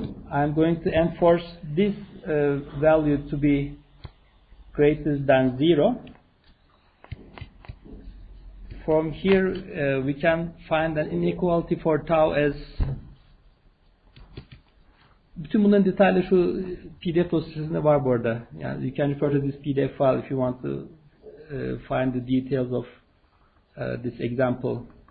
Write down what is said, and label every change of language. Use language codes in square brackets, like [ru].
[en] I'm going to enforce this value to be greater than 0. From here we can find an inequality for tau as, [tr] bütün bunların detaylı şu PDF dosyasında var bu arada. [en] Yani you can refer to this PDF file if you want to find the details of this example.